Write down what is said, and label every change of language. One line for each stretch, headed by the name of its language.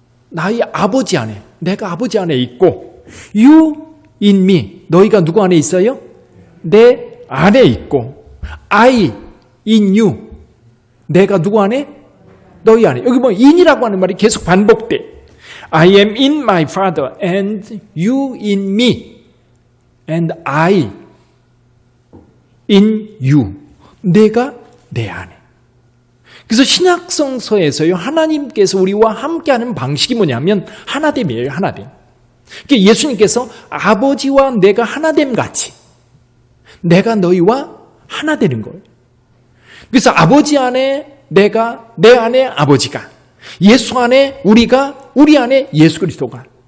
Korean: 나의 아버지 안에, 내가 아버지 안에 있고,
English: you in me.
Korean: 너희가 누구 안에 있어요? 내 안에 있고,
English: I in you.
Korean: 내가 누구 안에? 너희 안에. 여기 보면 in이라고 하는 말이 계속 반복돼.
English: I am in my father and you in me and I in you.
Korean: 내가 내 안에. 그래서 신약성서에서요, 하나님께서 우리와 함께하는 방식이 뭐냐면 하나됨이에요. 하나됨. 그러니까 예수님께서 아버지와 내가 하나됨 같이 내가 너희와 하나 되는 거예요. 그래서 아버지 안에 내가, 내 안에 아버지가, 예수 안에 우리가, 우리 안에 예수 그리스도가.